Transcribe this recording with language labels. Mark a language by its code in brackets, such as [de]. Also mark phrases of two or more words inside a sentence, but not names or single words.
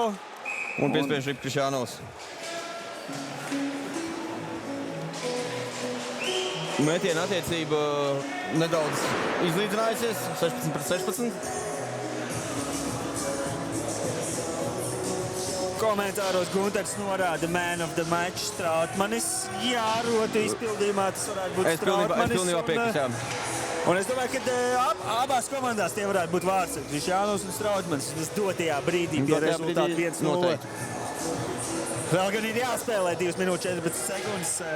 [lv] Un piespiež ripu Krišjānovs. Metiena attiecība nedaudz izlīdzinājusies. 16-16. Komentāros Gunters norāda [en] man of the match [lv] Strautmanis. Jā, rotu izpildījumā tas varētu būt Strautmanis. Es pilnībā piekrītu, jā. Un es domāju, ka abās komandās tie varētu būt vārds. Krišjānovs un Strautmanis. Tas dotajā brīdī pie rezultātu 1-0. Vēl gan ir jāspēlē 2 minūtes 14 sekundes.